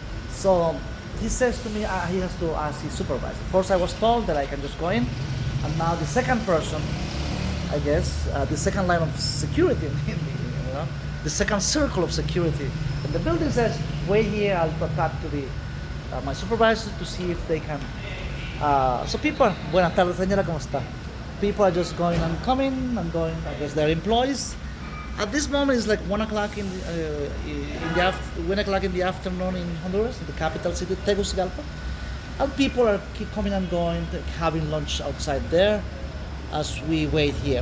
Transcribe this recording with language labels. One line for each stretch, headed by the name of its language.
English: So he says to me he has to ask his supervisor. First, I was told that I can just go in, and now the second person, I guess, the second line of security, the second circle of security in the building says, wait here, I'll talk to my supervisor to see if they can.
Spanish: So people, buenas tardes señora, ¿cómo está?
English: People are just going and coming and going, I guess they're employees. At this moment it's like 1 o'clock in the 1 o'clock in the afternoon in Honduras, in the capital city, Tegucigalpa. And people are keep coming and going, having lunch outside there as we wait here.